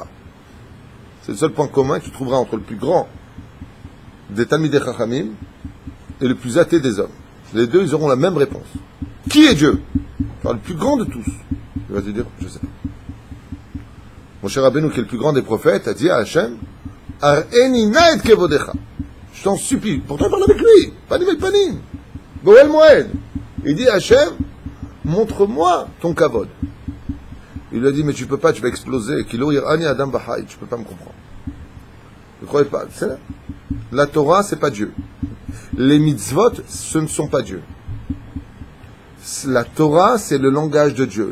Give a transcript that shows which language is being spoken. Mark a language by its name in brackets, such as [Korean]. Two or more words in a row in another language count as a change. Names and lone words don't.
[French] C'est le seul point commun que tu trouveras entre le plus grand des [Hebrew] תלמידי חכמים [French] et le plus athée des hommes. Les deux, ils auront la même réponse. Qui est Dieu? Enfin, le plus grand de tous. Il va te dire, je ne sais pas. Mon cher Rabbeinu, qui est le plus grand des prophètes, a dit à Hachem, [Hebrew] הראני נא את כבודך. [French] Je t'en supplie. Pourtant, il parle avec lui. [Hebrew] פנים אל פנים. באהל מועד. [French] Il dit à Hachem, montre-moi ton kavod. Il lui a dit, mais tu peux pas, tu vas exploser. [Hebrew] כי לא יראני האדם וחי. [French] Tu peux pas me comprendre. Ne croyez pas. C'est là. La Torah, c'est pas Dieu. Les mitzvot, ce ne sont pas Dieu. La Torah, c'est le langage de Dieu.